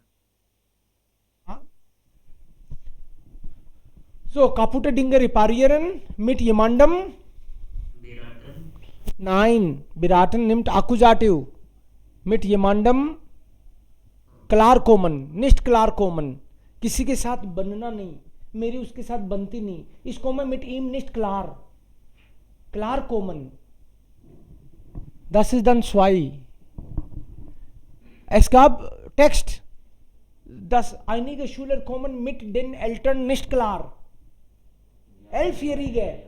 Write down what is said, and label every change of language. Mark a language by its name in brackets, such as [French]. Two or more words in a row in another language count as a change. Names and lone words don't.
[German] Ja? So, kaputte Dinge reparieren mit jemandem. बेराटन Nein, beraten nimmt Akkusativ. Mit jemandem klar kommen, nicht klar kommen. [Hindi] किसी के साथ बनना नहीं, मेरी उसके साथ बनती नहीं. इसको मैं [German] mit ihm nicht klar. Klar kommen. Das ist dann 2. Es gab Text, dass einige Schüler kommen mit den Eltern nicht klar. 11-Jährige.